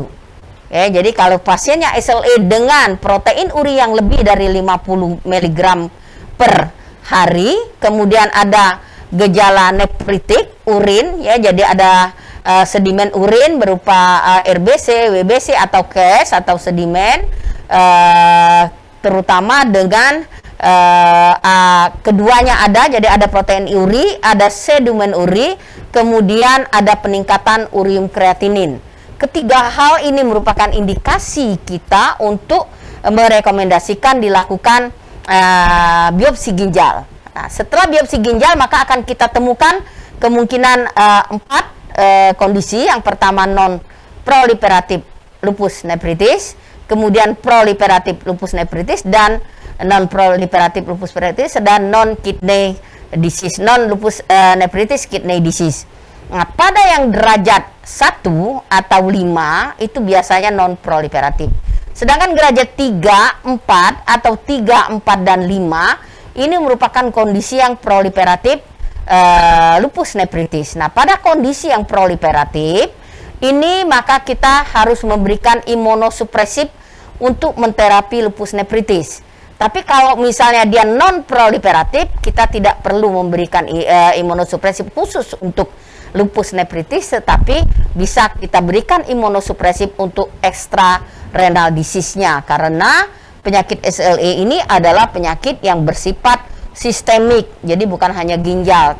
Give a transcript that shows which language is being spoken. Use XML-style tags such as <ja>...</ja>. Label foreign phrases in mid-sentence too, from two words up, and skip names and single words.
<id>Ya, jadi kalau pasiennya SLE dengan protein uri yang lebih dari 50 mg per hari, kemudian ada gejala nefritik urin, ya, jadi ada sedimen urin berupa RBC, WBC atau KES atau sedimen, terutama dengan keduanya ada, jadi ada protein uri, ada sedimen uri, kemudian ada peningkatan urium kreatinin. Ketiga hal ini merupakan indikasi kita untuk merekomendasikan dilakukan biopsi ginjal. Nah, setelah biopsi ginjal maka akan kita temukan kemungkinan 4 kondisi. Yang pertama non proliferatif</id> <en>lupus nephritis,</en> <id>kemudian proliferatif</id> <en>lupus nephritis</en> <id>dan non proliferatif</id> <en>lupus nephritis,</en> <id>dan</id> <en>non kidney disease, non lupus nephritis kidney disease.</en> <id>Nah, pada yang derajat 1 atau 5 itu biasanya non-proliferatif. Sedangkan derajat 3, 4 atau 3, 4 dan 5 ini merupakan kondisi yang proliferatif</id> <en>lupus nephritis.</en> <id>Nah, pada kondisi yang proliferatif ini maka kita harus memberikan imunosupresif untuk menterapi</id> <en>lupus nephritis.</en> <id>Tapi kalau misalnya dia non proliferatif, kita tidak perlu memberikan imunosupresif khusus untuk</id> <en>lupus nephritis,</en> <id>tetapi bisa kita berikan imunosupresif untuk ekstra</id> <en>renal disease-</en> <id>nya, karena penyakit SLE ini adalah penyakit yang bersifat sistemik, jadi bukan hanya ginjal.</id>